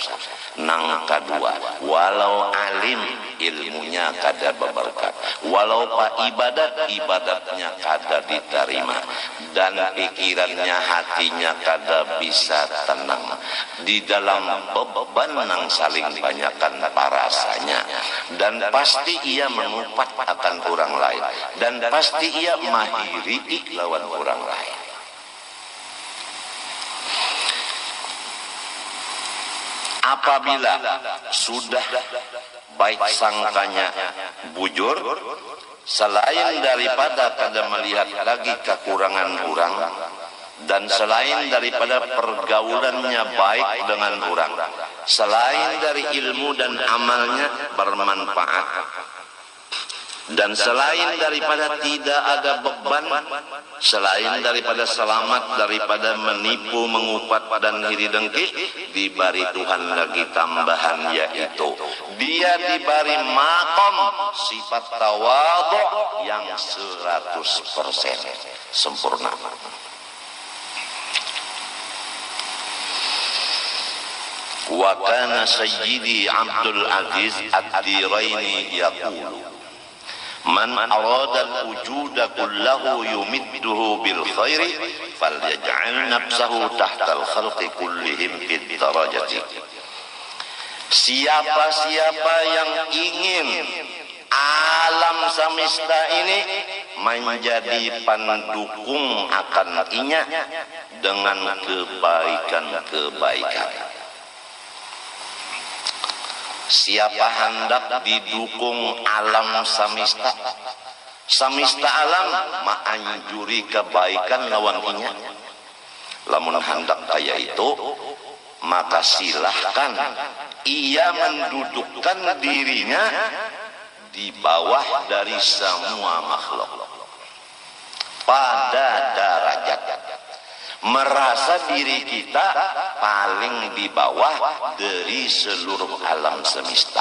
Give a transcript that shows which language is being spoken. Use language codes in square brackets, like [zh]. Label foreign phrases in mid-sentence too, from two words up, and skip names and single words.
[bjn] Nang kedua, walau alim ilmunya kada berberkat, walau pak ibadatnya kada diterima, dan pikirannya hatinya kada bisa tenang di dalam beban nang saling banyakkan parasanya, dan pasti ia mengupat akan orang lain, dan pasti ia mahiri lawan orang lain. Apabila sudah baik sangkanya bujur, selain daripada kada melihat lagi kekurangan orang, dan [id] selain daripada pergaulannya baik dengan orang, selain dari ilmu dan amalnya bermanfaat, dan selain daripada tidak ada beban, selain daripada selamat daripada menipu, mengupat dan iri dengki, diberi Tuhan lagi tambahan, yaitu dia diberi makom sifat tawadhu yang 100% sempurna. [ar] وكان سيدي عبد العزيز الديريني يقول، من أراد الوجود كله يمده بالخير فليجعل نفسه تحت الخلق كلهم في الدرجة. [bjn] Siapa-siapa yang ingin alam semesta ini menjadi pendukung akan inya dengan kebaikan-kebaikan. Siapa hendak didukung alam semesta, semesta alam menganjuri kebaikan lawan inya. Lamun hendak kaya itu, [id] maka silahkan ia mendudukkan dirinya di bawah dari semua makhluk pada derajat, merasa diri kita paling di bawah dari seluruh alam semesta.